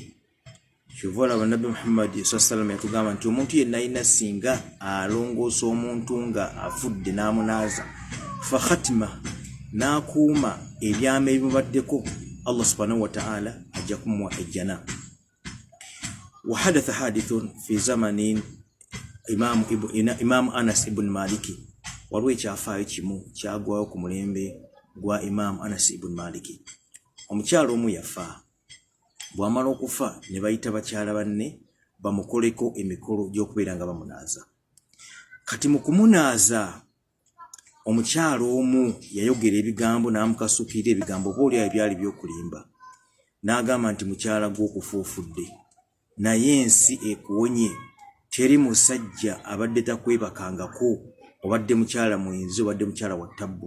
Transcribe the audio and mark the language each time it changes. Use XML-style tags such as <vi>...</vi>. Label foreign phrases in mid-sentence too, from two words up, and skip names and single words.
<lg>Kyova olaba Nabbi Muhammad</lg> <ar>صلى الله عليه وسلم</ar> <lg>yatugamba nti omuntu yenna alina singa alongoosa omuntu nga afudde n'amunaaza,</lg> <ar>فكتم</ar> <lg>n'akuuma ebyama ebimubaddeko, Allah</lg> <ar>سبحانه وتعالى</ar> <lg>ajja kumuwa ejjana.</lg> <ar>وحدث حادث في زمن إمام أنس ibn Maliki.</ar> <lg>Waliwo ekyafaayo kimu kyagwayo ku mulembe gwa Imam Anas ibn Maliki. Omukyalo omu yafa, bw'amala okufa ne bayita bakyala banne bamukoleko emikolo gy'okubeera nga bamunaaza. Kati mu kumunaaza omukyalo omu yayogera ebigambo n'amukasukira ebigambo boolyawo ebyali by'okulimba, n'agamba nti mukyala gw'okufuufudde, naye ensi ekuwonye, teri musajja abadde takwebakangako, obadde mukyala mwenzi obadde mukyala wa ttabbu.</lg>